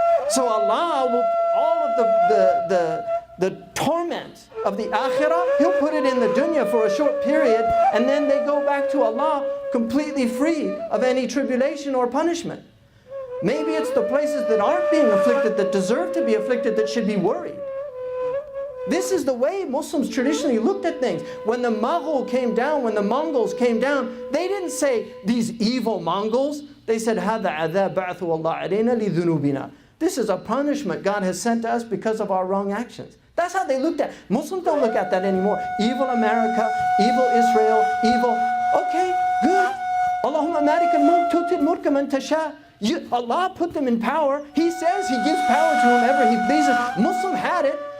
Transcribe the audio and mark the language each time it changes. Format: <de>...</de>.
<en>So Allah will, all of the torment of the akhirah, He'll put it in the dunya for a short period, and then they go back to Allah completely free of any tribulation or punishment. Maybe it's the places that aren't being afflicted, that deserve to be afflicted, that should be worried. This is the way Muslims traditionally looked at things. When the Mughal came down, when the Mongols came down, they didn't say, these evil Mongols. They said,</en> <ar>هَذَا عَذَابَ بَعْثُ اللَّهِ عَلَيْنَا لِذُنُوبِنَا.</ar> <en>This is a punishment God has sent to us because of our wrong actions. That's how they looked at it. Muslims don't look at that anymore. Evil America, evil Israel, evil. Okay, good.</en> <ar>Allahumma malik al-mulk tu'til mulka man tasha.</ar> <en>Allah put them in power. He says He gives power to whomever He pleases. Muslim had it.</en>